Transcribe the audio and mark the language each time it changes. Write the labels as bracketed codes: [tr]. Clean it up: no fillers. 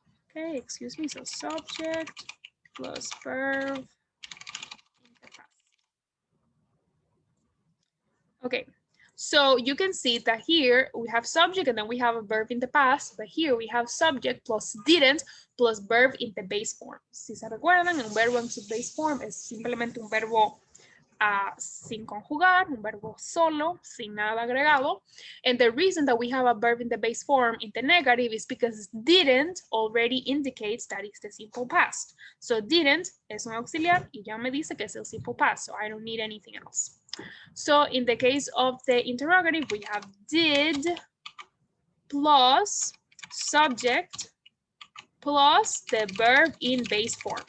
[en] Okay, excuse me. So subject plus verb. Okay, so you can see that here we have subject and then we have a verb in the past, but here we have subject plus didn't plus verb in the base form. [es] Si se recuerdan, un verbo en su base form es simplemente un verbo sin conjugar, un verbo solo, sin nada agregado. [en] And the reason that we have a verb in the base form in the negative is because didn't already indicates that it's the simple past. [es] So didn't es un auxiliar y ya me dice que es el simple past, [en] so I don't need anything else. So in the case of the interrogative, we have did plus subject plus the verb in base form.